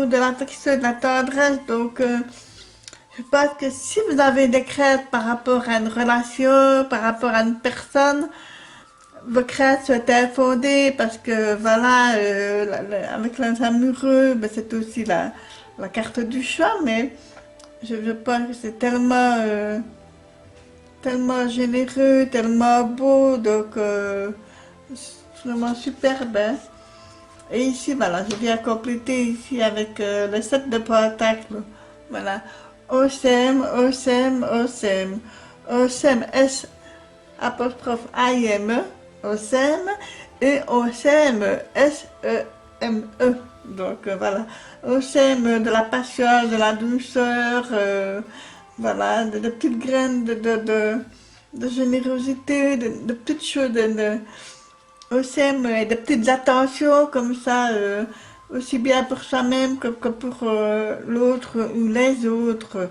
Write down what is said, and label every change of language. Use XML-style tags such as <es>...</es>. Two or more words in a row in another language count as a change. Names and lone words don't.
<fr>de l'affection, de la tendresse, donc je pense que si vous avez des craintes par rapport à une relation, par rapport à une personne, vos craintes sont infondées parce que voilà, avec les amoureux, ben, c'est aussi la carte du chat, mais je pense que c'est tellement généreux, tellement beau, donc c'est vraiment superbe. Hein. Et ici, voilà, je viens compléter ici avec le 7 de pentacles. Voilà, OSM, OSM, OSM, OSM, S apostrophe IME, OSM, et OSM, SEME. Donc voilà, OSM de la patience, de la douceur, voilà, de petites graines de générosité, de petites choses, OSM, de petites attentions comme ça, aussi bien pour soi-même que pour l'autre ou les autres.</fr>